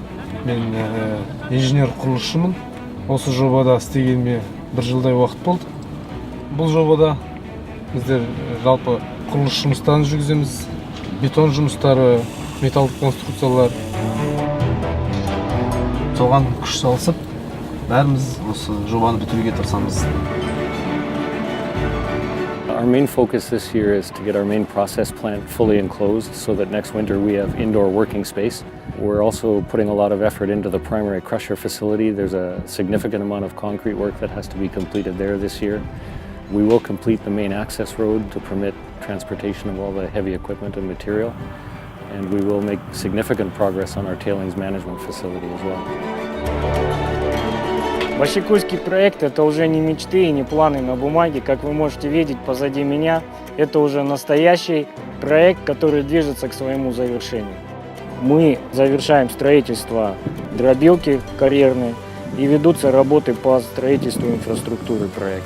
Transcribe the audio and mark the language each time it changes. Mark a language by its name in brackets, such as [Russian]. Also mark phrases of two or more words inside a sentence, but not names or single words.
[Kazakh] Мен инженер құрылысшымын. Осы жобада істегеніме 1 жылдай уақыт болды. Бұл жобада біздер жалпы құрылыс жұмыстарын жүргіземіз. Бетон жұмыстары, металл конструкциялар. Соған күш салысып, бәріміз осы жобаны бітіруге тырысамыз. [English] Our main focus this year is to get our main process plant fully enclosed so that next winter we have indoor working space. We're also putting a lot of effort into the primary crusher facility. There's a significant amount of concrete work that has to be completed there this year. We will complete the main access road to permit transportation of all the heavy equipment and material. And we will make significant progress on our tailings management facility as well. [Russian] Boschekольский проект – это уже не мечты и не планы на бумаге. Как вы можете видеть позади меня, это уже настоящий проект, который движется к своему завершению. Мы завершаем строительство дробилки карьерной и ведутся работы по строительству инфраструктуры проекта.